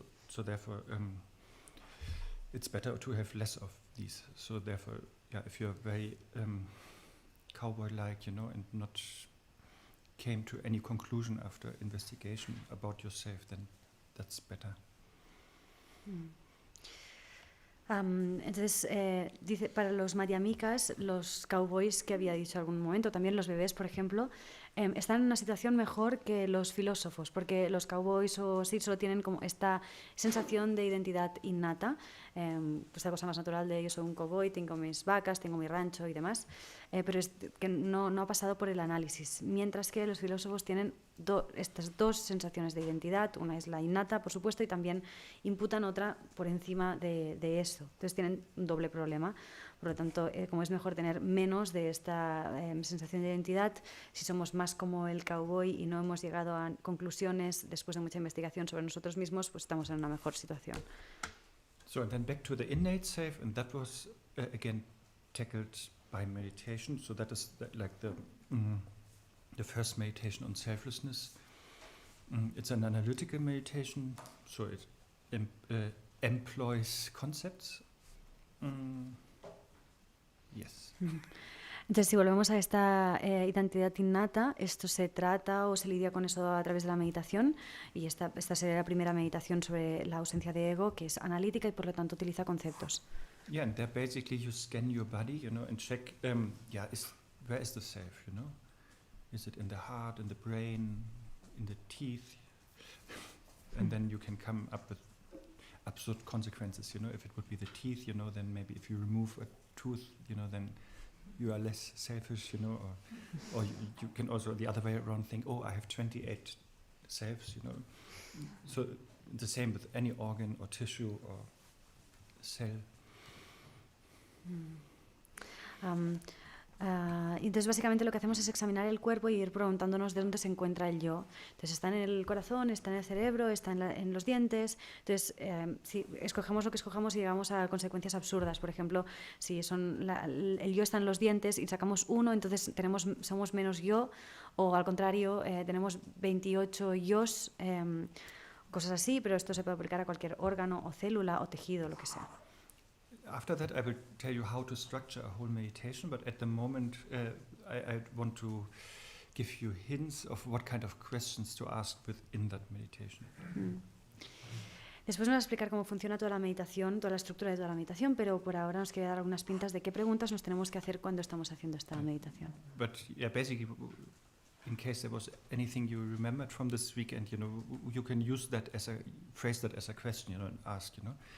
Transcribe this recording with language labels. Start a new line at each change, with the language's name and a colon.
English: So therefore, it's better to have less of these. So therefore, if you're very cowboy-like, you know, and not came to any conclusion after investigation about yourself, then that's better.
Spanish: Entonces, dice, para los Madhyamikas, los cowboys que había dicho en algún momento, también los bebés, por ejemplo, están en una situación mejor que los filósofos, porque los cowboys o sí solo tienen como esta sensación de identidad innata, pues la cosa más natural de ellos: soy un cowboy, tengo mis vacas, tengo mi rancho y demás, pero es que no ha pasado por el análisis, mientras que los filósofos tienen estas dos sensaciones de identidad, una es la innata, por supuesto, y también imputan otra por encima de eso. Entonces tienen un doble problema. Por lo tanto, como es mejor tener menos de esta sensación de identidad, si somos más como el cowboy y no hemos llegado a conclusiones después de mucha investigación sobre nosotros mismos, pues estamos en una mejor situación.
English: So and then back to the innate self, and that was again tackled by meditation. So that is like the first meditation on selflessness. It's an analytical meditation, so it employs concepts. Yes.
Spanish: Entonces, si volvemos a esta identidad innata, esto se trata o se lidia con eso a través de la meditación, y esta sería la primera meditación sobre la ausencia de ego, que es analítica y por lo tanto utiliza conceptos.
English: Yeah, and there basically you scan your body, you know, and check, where is the self, you know? Is it in the heart, in the brain, in the teeth? And then you can come up with absurd consequences, you know. If it would be the teeth, you know, then maybe if you remove a tooth, you know, then you are less selfish, you know, or you can also the other way around think, oh, I have 28 selves, you know. So the same with any organ or tissue or cell.
Spanish: Entonces básicamente lo que hacemos es examinar el cuerpo y ir preguntándonos de dónde se encuentra el yo. Entonces está en el corazón, está en el cerebro, está en los dientes. Entonces si escogemos lo que escojamos y llegamos a consecuencias absurdas. Por ejemplo, si el yo está en los dientes y sacamos uno, entonces somos menos yo, o al contrario, tenemos 28 yos, cosas así, pero esto se puede aplicar a cualquier órgano o célula o tejido, lo que sea.
English: After that, I will tell you how to structure a whole meditation, but at the moment, I want to give you hints of what kind of questions to ask within that meditation.
Spanish: Después me va a explicar cómo funciona toda la meditación, toda la estructura de toda la meditación, pero por ahora nos quiere dar algunas pintas de qué preguntas nos tenemos que hacer cuando estamos haciendo esta meditación.
English: But yeah, basically, in case there was anything you remembered from this weekend, you know, you can use that phrase that as a question, you know, and ask, you know.